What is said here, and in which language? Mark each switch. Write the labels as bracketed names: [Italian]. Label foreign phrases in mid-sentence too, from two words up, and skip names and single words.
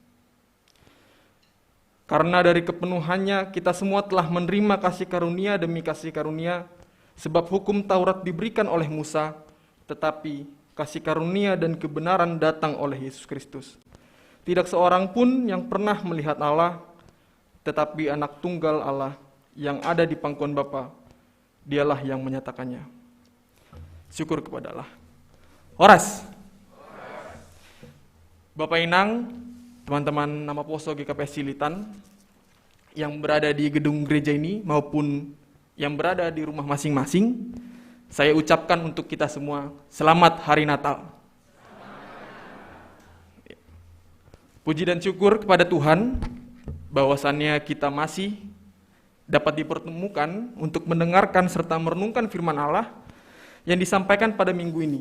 [Indonesian] Karena dari kepenuhannya kita semua telah menerima kasih karunia demi kasih karunia, sebab hukum Taurat diberikan oleh Musa, tetapi kasih karunia dan kebenaran datang oleh Yesus Kristus. Tidak seorang pun yang pernah melihat Allah, tetapi anak tunggal Allah yang ada di pangkuan Bapa, dialah yang menyatakannya." Syukur kepada Allah. Horas. Bapak Inang, teman-teman nama Poso GKP Cilitan yang berada di gedung gereja ini maupun yang berada di rumah masing-masing, saya ucapkan untuk kita semua selamat Hari Natal. Puji dan syukur kepada Tuhan bahwasannya kita masih dapat dipertemukan untuk mendengarkan serta merenungkan firman Allah yang disampaikan pada minggu ini.